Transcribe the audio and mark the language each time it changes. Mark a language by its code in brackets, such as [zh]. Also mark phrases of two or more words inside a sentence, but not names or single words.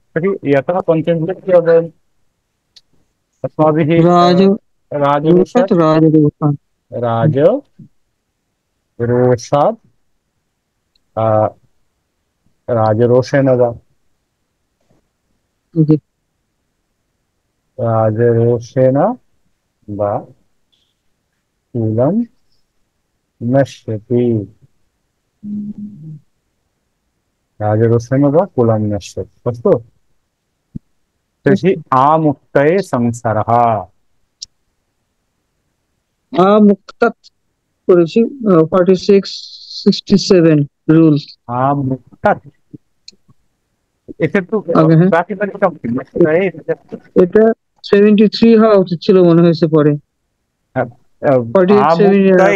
[sa] तर्हि यतः पञ्चमी अभवन् अस्माभिः राजरोषात् राजरोषेण वा राजरोषेण वा कुलं नश्यति। राजरोषेण वा कुलं नश्यति। अस्तु, तर्हि आमुक्तये संसारः। [bn] आमुक्तात् করেছি 4667 রুল। आमुक्तात् এক্ষেত্রে প্রাতিপদিকম এটা 73 হওয়া উচিত ছিল মনে হয়েছে পরে। আমুক্তায়ে